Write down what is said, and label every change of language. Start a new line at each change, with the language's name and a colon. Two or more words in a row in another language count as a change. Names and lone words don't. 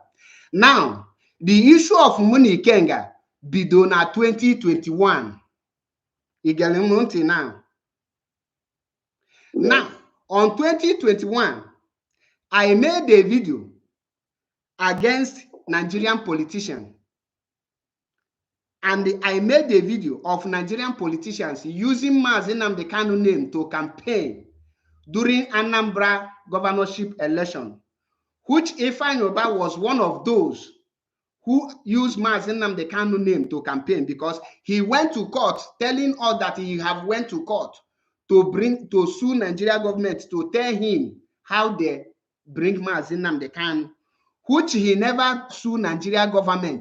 English: Now, the issue of Muni Kenga bidona 2021. Now. Now, on 2021, I made a video against Nigerian politicians. And I made a video of Nigerian politicians using Mazi Nnamdi Kanu name to campaign during Anambra governorship election, which Ifeanyi Ubah was one of those who used Mazi Nnamdi Kanu name to campaign, because he went to court telling us that he have went to court to sue Nigeria government to tell him how they bring Mazi Nnamdi Kanu, which he never sued Nigeria government.